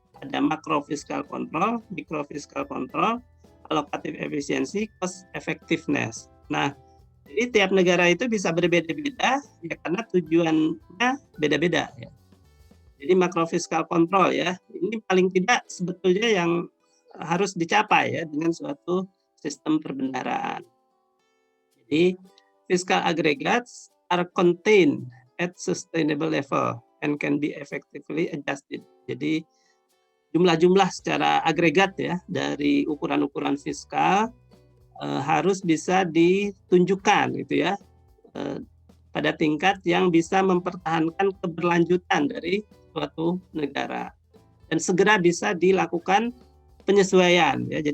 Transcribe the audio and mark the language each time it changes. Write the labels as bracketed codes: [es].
[id] Ada macro fiscal control, micro fiscal control, allocative efficiency, cost effectiveness. Nah, jadi tiap negara itu bisa berbeda-beda ya karena tujuannya beda-beda ya. Jadi macro fiscal control ya, ini paling tidak sebetulnya yang harus dicapai ya dengan suatu sistem perbendaharaan. [en] Jadi fiscal aggregates are contained at sustainable level and can be effectively adjusted. [id] Jadi jumlah-jumlah secara agregat ya dari ukuran-ukuran fiskal harus bisa ditunjukkan gitu ya pada tingkat yang bisa mempertahankan keberlanjutan dari suatu negara dan segera bisa dilakukan penyesuaian ya.